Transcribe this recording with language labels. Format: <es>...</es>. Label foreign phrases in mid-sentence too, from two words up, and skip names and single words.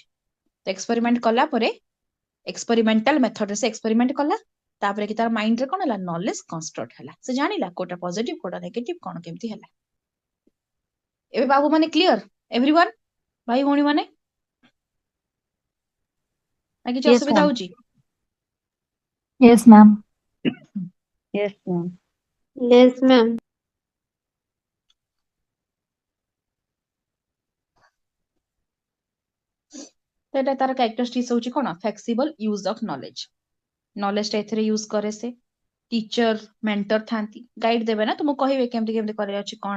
<or>ଏକ୍ସପେରିମେଣ୍ଟ କଲା ପରେ</or> <en>experimental method</en> <or>ସେ ଏକ୍ସପେରିମେଣ୍ଟ କଲା, ତାପରେ କି ତାର ମାଇଣ୍ଡରେ କଣ ହେଲା,</or> <en>knowledge construct</en> <or>ହେଲା। ସେ ଜାଣିଲା କୋଉଟା ପଜିଟିଭ କୋଉଟା ନେଗେଟିଭ, କଣ କେମିତି ହେଲା। ଏବେ ବାବୁ ମାନେ</or> <en>clear? everyone,</en> <or>ଭାଇ ଭଉଣୀ ମାନେ, ନା କିଛି</or> <en>Yes,</en> <or>ଅସୁବିଧା</or> <en>ma'am.</en> <or>ହଉଛି?</or> <en>Yes, ma'am. Yes, ma'am. Yes, ma'am.</en> <or>ସେଟା ତାର କ୍ୟାରେକ୍ଟରିଷ୍ଟିକ୍ସ ହଉଛି କଣ,</or> <en>flexible use of knowledge.</en> <or>ନଲେଜ ଟା ଏଥିରେ ୟୁଜ କରେ ସେ।</or> <en>teacher, mentor</en> <or>ଥାନ୍ତି, ଗାଇଡ ଦେବେ ନା, ତୁମକୁ କହିବେ କେମିତି କେମିତି କରିବାର ଅଛି କଣ।</or>